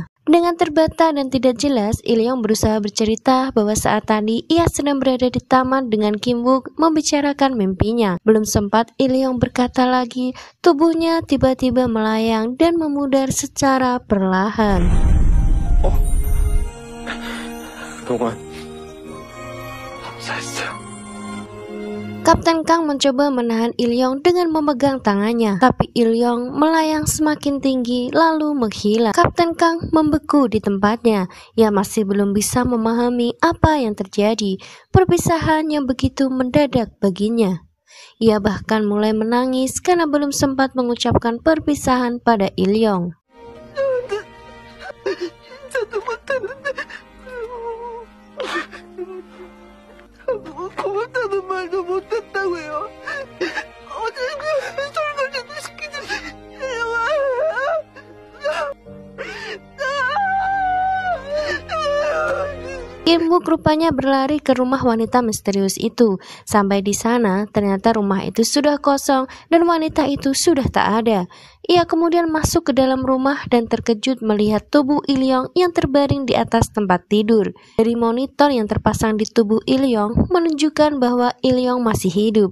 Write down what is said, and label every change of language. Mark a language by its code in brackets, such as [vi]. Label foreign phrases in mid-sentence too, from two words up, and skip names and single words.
[id] Dengan terbata dan tidak jelas, Il-young berusaha bercerita bahwa saat tadi ia sedang berada di taman dengan Kim Wook membicarakan mimpinya. Belum sempat Il-young berkata lagi, tubuhnya tiba-tiba melayang dan memudar secara perlahan. [ko] 그동안 감사했어요. [id] Kapten Kang mencoba menahan Il-yong dengan memegang tangannya, tapi Il-yong melayang semakin tinggi lalu menghilang. Kapten Kang membeku di tempatnya. Ia masih belum bisa memahami apa yang terjadi, perpisahan yang begitu mendadak baginya. Ia bahkan mulai menangis karena belum sempat mengucapkan perpisahan pada Il-yong. [ko] 저도 못하는데 고맙다는 말도 못했다고요. 어제 설거지도 시키지 [id] Kim Wook rupanya berlari ke rumah wanita misterius itu. Sampai di sana, ternyata rumah itu sudah kosong dan wanita itu sudah tak ada. Ia kemudian masuk ke dalam rumah dan terkejut melihat tubuh Il-yong yang terbaring di atas tempat tidur. Dari monitor yang terpasang di tubuh Il-yong menunjukkan bahwa Il-yong masih hidup.